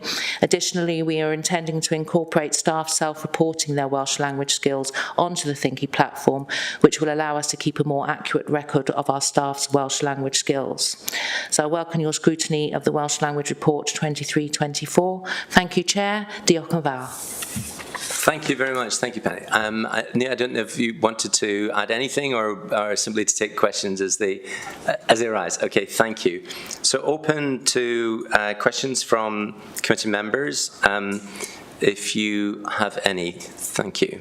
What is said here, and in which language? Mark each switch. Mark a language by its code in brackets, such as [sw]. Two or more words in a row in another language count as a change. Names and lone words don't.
[en] Additionally, we are intending to incorporate staff self-reporting their Welsh language skills onto the Thinky platform, which will allow us to keep a more accurate record of our staff's Welsh language skills. So I welcome your scrutiny of the Welsh Language Report 23-24. Thank you, Chair. [cy] Diolch yn fawr. [en] Thank you very much. Thank you, Penny. I don't know if you wanted to add anything or simply to take questions as they arise. Okay, thank you. So open to questions from committee members. If you have any, thank you.